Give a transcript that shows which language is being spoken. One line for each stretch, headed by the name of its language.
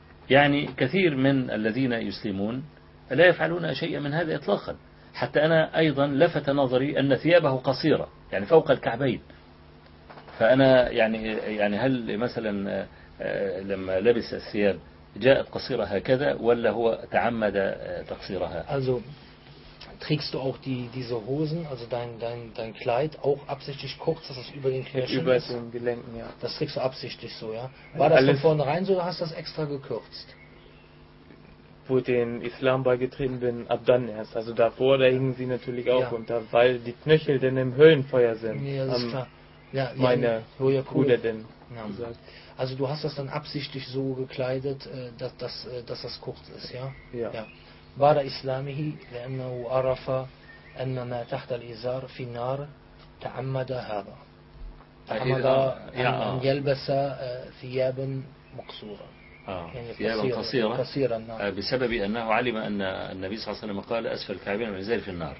Arabic: يعني كثير من الذين يسلمون لا يفعلون شيئا من هذا إطلاقا حتى أنا أيضا لفت نظري أن ثيابه قصيرة يعني فوق الكعبين فأنا يعني هل مثلا لما لبس الثياب جاءت قصيرة هكذا ولا هو تعمد تقصيرها؟
German: Also trägst du auch diese Hosen, also dein Kleid auch absichtlich kurz, dass es über den Knöcheln ist? Über den Gelenken, ja. Das trägst du absichtlich so, ja? War das von vornherein so oder hast du das extra gekürzt? Wo ich den Islam beigetreten bin, ab dann erst. Also davor, da hingen sie natürlich auch unter, weil die Knöchel denn im Höllenfeuer sind. Ja, das ist klar. Ja, meine Bruder denn gesagt. Also du hast das dann absichtlich so gekleidet, dass das kurz ist, ja? Ja.
Arabic: War der Islamihi, لأنه عرف أن ما تحت الإزار في النار تعمد هذا. تعمد أن يلبس ثيابا مقصورا. ثيابا قصيرة نعم. بسبب أنه علم أن النبي صلى الله عليه وسلم قال أسفل الكعبين من زير في النار